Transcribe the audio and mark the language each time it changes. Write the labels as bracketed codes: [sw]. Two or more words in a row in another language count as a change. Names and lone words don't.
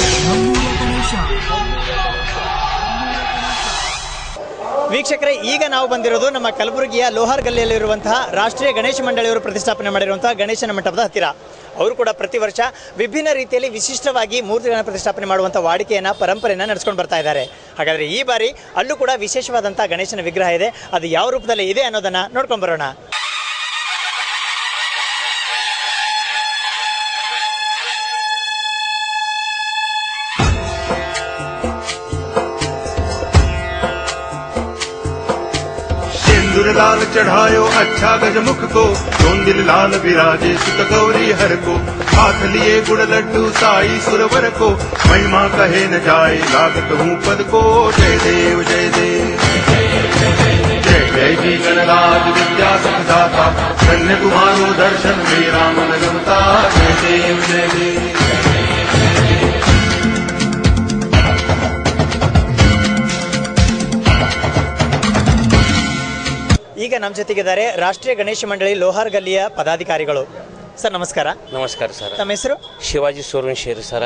[kn] ವೀಕ್ಷಕರೇ, ಈಗ ನಾವು ಬಂದಿರೋದು ನಮ್ಮ ಕಲಬುರಗಿಯ ಲೋಹಾರ್ ಗಲ್ಲಿಯಲ್ಲಿರುವಂತಹ ರಾಷ್ಟ್ರೀಯ ಗಣೇಶ ಮಂಡಳಿಯವರು ಪ್ರತಿಷ್ಠಾಪನೆ ಮಾಡಿರುವಂತಹ ಗಣೇಶನ ಮಂಟಪದ ಹತ್ತಿರ. ಅವರು ಕೂಡ ಪ್ರತಿ ವರ್ಷ ವಿಭಿನ್ನ ರೀತಿಯಲ್ಲಿ ವಿಶಿಷ್ಟವಾಗಿ ಮೂರ್ತಿಗಳನ್ನು ಪ್ರತಿಷ್ಠಾಪನೆ ಮಾಡುವಂಥ ವಾಡಿಕೆಯನ್ನು ಪರಂಪರೆಯನ್ನು ನಡೆಸ್ಕೊಂಡು ಬರ್ತಾ ಇದ್ದಾರೆ. ಹಾಗಾದರೆ ಈ ಬಾರಿ ಅಲ್ಲೂ ಕೂಡ ವಿಶೇಷವಾದಂಥ ಗಣೇಶನ ವಿಗ್ರಹ ಇದೆ. ಅದು ಯಾವ ರೂಪದಲ್ಲಿ ಇದೆ ಅನ್ನೋದನ್ನು ನೋಡ್ಕೊಂಡು ಬರೋಣ. [hi] लाल चढ़ायो अच्छा गजमुख को, चोंदिल लाल विराजे सुत गौरी हर को, हाथ लिए गुड़ लड्डू साई सुरवर को, महिमा कहे न जाए लागत हूँ पद को। जय देव जय देव जय जय जी गणराज विद्या सुखदाता, धन्य तुम्हारो दर्शन मेरा मन गमता। जय देव जय देव। [kn] ಈಗ ನಮ್ಮ ಜೊತೆಗಿದ್ದಾರೆ ರಾಷ್ಟ್ರೀಯ ಗಣೇಶ ಮಂಡಳಿ ಲೋಹಾರ್ ಗಲ್ಲಿಯ ಪದಾಧಿಕಾರಿಗಳು. ಸರ್ ನಮಸ್ಕಾರ. ನಮಸ್ಕಾರ ಸರ್. ತಮ್ಮ ಹೆಸರು? ಶಿವಾಜಿ ಸೂರ್ಯವಂಶಿ ಸರ್.